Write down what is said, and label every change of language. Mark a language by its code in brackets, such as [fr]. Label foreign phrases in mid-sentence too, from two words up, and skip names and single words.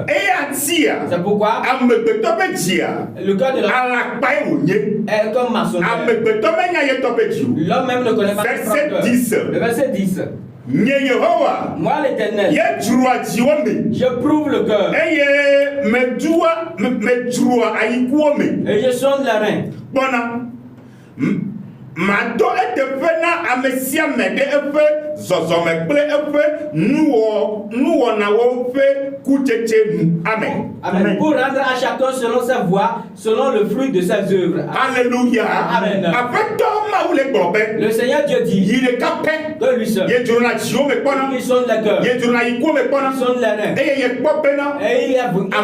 [fr] C'est pourquoi le cœur de l'homme est comme maçonnière. L'homme même ne connaît pas son cœur. Le verset 10. Moi l'Éternel, je prouve le cœur et je sonde la rein. [ee] Mato etefena amesia mede efe zozome kple efe nuwonawo fe kucheche nu. [fr] Amen. Amen. Pour rendre à chacun selon sa voie, selon le fruit de ses œuvres. Alléluia. Amen. Le Seigneur Dieu dit que lui seul, il sonde le cœur, il sonde les reins, et il a vu.